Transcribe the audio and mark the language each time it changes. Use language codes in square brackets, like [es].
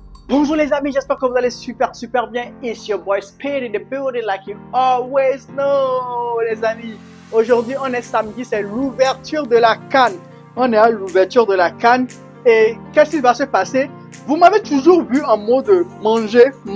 [fr] Bonjour les amis, j'espère que vous allez super bien. [en] It's your boy Speed in the building like you always know [fr] les amis. Aujourd'hui on est samedi, c'est l'ouverture de la CAN. On est à l'ouverture de la CAN et qu'est-ce qui va se passer? Vous m'avez toujours vu en mode manger.